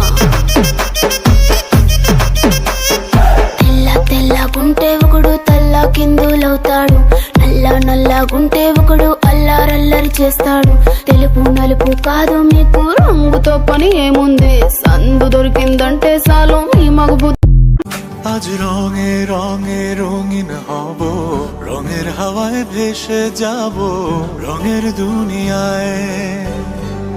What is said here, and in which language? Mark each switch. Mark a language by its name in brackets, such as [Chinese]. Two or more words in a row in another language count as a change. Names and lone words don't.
[Telugu] తెల్ల తెల్లగుంటే ఒకడు తల్ల కిందులవుతాడు, నల్ల నల్లగుంటే ఒకడు అల్లారల్లరి చేస్తాడు. తెలుపు నలుపు కాదు మీకు రంగుతో పని ఏముంది, సందు దొరికిందంటే చాలు మీ మగ బుద్ధి. [Bangla] আজ রঙে রঙে রঙিন হব, রঙের হাওয়ায় ভেসে যাব রঙের দুনিয়ায়।